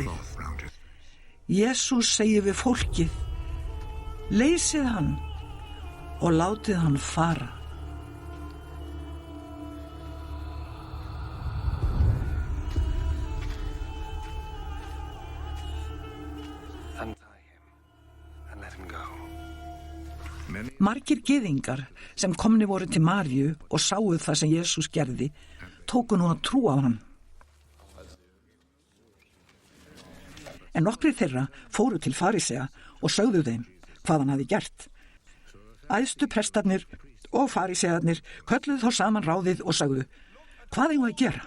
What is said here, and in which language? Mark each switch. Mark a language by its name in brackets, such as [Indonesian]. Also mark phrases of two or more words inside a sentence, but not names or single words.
[English] Cloth round it. [Icelandic] Jesús segir við fólkið, leysið hann og látið hann fara. [English] Untie him and let him go. Many [Icelandic] Margir gyðingar sem komni voru til Maríu og sáu það sem Jesús gerði, tóku nú að trúa á hann. En nokkrir þeirra fóru til farisea og sögðu þeim hvað hann hafi gert. Æðstu prestarnir og farisearnir kölluðu þá saman ráðið og sögðu, hvað eigum við að gera?